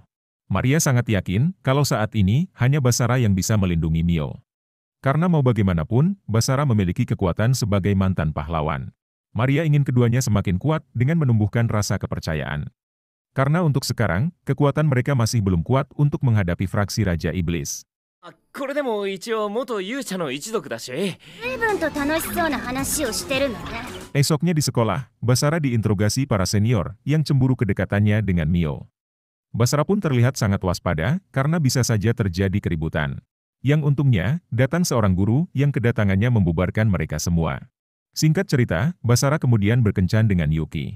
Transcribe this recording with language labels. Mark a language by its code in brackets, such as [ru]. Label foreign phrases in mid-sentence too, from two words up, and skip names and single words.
[id] Maria sangat yakin kalau saat ini hanya Basara yang bisa melindungi Mio. Karena mau bagaimanapun, Basara memiliki kekuatan sebagai mantan pahlawan. Maria ingin keduanya semakin kuat dengan menumbuhkan rasa kepercayaan. Karena untuk sekarang, kekuatan mereka masih belum kuat untuk menghadapi fraksi Raja Iblis. [ja] これでも一応元勇者の一族だし。随分と楽しそうな話をしてるのね。 [id] Esoknya di sekolah, Basara diinterogasi para senior yang cemburu kedekatannya dengan Mio. Basara pun terlihat sangat waspada karena bisa saja terjadi keributan. Yang untungnya, datang seorang guru yang kedatangannya membubarkan mereka semua. Singkat cerita, Basara kemudian berkencan dengan Yuki.